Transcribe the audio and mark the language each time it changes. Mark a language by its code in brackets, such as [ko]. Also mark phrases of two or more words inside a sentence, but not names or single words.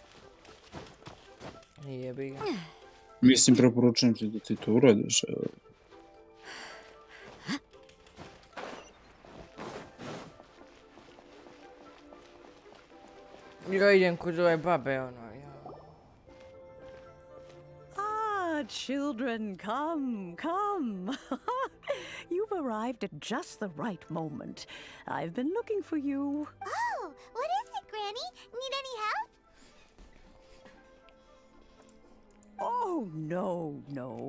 [sr] Jebi ga. Mislim, preporučujem ti da ti to uradiš. Ja idem kod ove babe, ono, [en] Children, come. You've arrived at just the right moment. I've been looking for you. Oh, what is it, Granny? Need any help? Oh, no.